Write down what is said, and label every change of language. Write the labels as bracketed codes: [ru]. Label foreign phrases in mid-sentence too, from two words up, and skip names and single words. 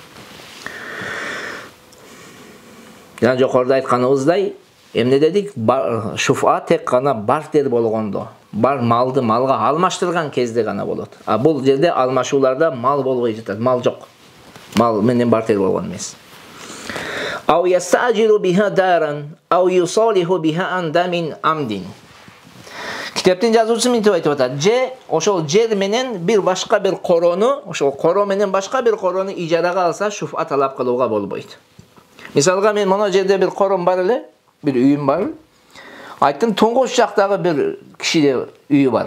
[ky] Жана жокоруда айтканыбыздай, эмне дедик? Шуфа тек гана бартер болгондо, малды малга алмаштырган кезде гана болот. А бул жерде алмашууларда мал болбой жатат, мал жок. Мал менен бартер болгон эмес. [ar] أو يستأجر بها دارا أو يصالح بها عن دم عمد. [ky] Китептин жазуучусу мынтип айтып атат. Же ошол жер менен бир башка бир корону, ошол коро менен башка бир корону ижарага алса, шуфа талап кылууга болбойт. Мисалга мен моно жерде бир кором бар эле, бир үйүм бар. Айттым, туңгуч жактагы бир кишиде үйү бар.